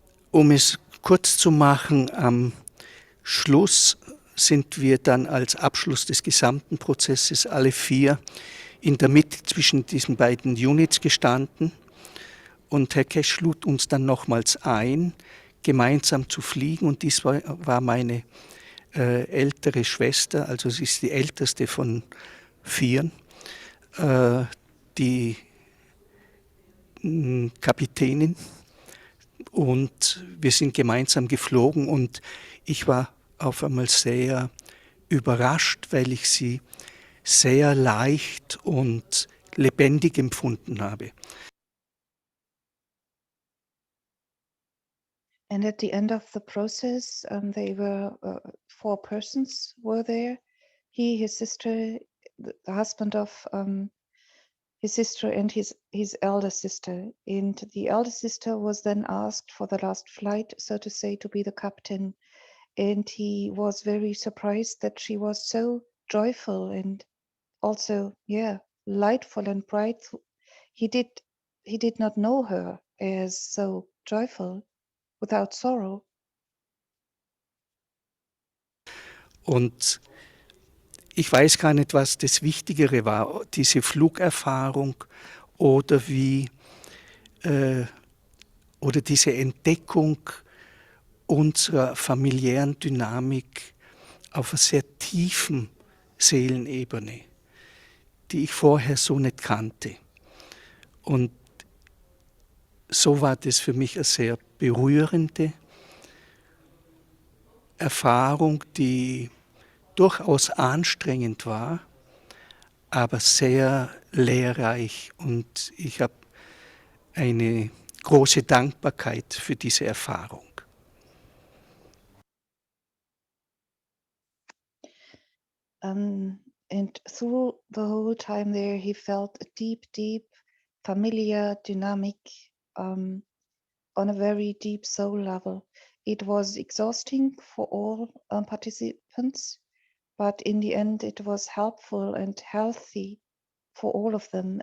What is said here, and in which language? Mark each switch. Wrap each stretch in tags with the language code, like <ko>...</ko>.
<de>Um es kurz zu machen, am Schluss sind wir dann als Abschluss des gesamten Prozesses alle vier in der Mitte zwischen diesen beiden Units gestanden und Herr Kesch lud uns dann nochmals ein, gemeinsam zu fliegen und dies war meine ältere Schwester, also sie ist die älteste von vieren, die Kapitänin. Und wir sind gemeinsam geflogen und ich war auf einmal sehr überrascht, weil ich sie sehr leicht und lebendig empfunden habe.</de> <en>And at the end of the process, they were 4 persons were there. He, his sister, the husband of his sister, and his elder sister. And the elder sister was then asked for the last flight, so to say, to be the captain. And he was very surprised that she was so joyful and also, lightful and bright. He did not know her as so joyful, without sorrow.</en> <de>Und ich weiß gar nicht, was das Wichtigere war, diese Flugerfahrung oder oder diese Entdeckung unserer familiären Dynamik auf einer sehr tiefen Seelenebene, die ich vorher so nicht kannte. Und so war das für mich eine sehr berührende Erfahrung, die durchaus anstrengend war, aber sehr lehrreich. Und ich habe eine große Dankbarkeit für diese Erfahrung.</de> <en>And through the whole time there, he felt a deep, deep familiar dynamic on a very deep soul level. It was exhausting for all participants, but in the end, it was helpful and healthy for all of them.</en>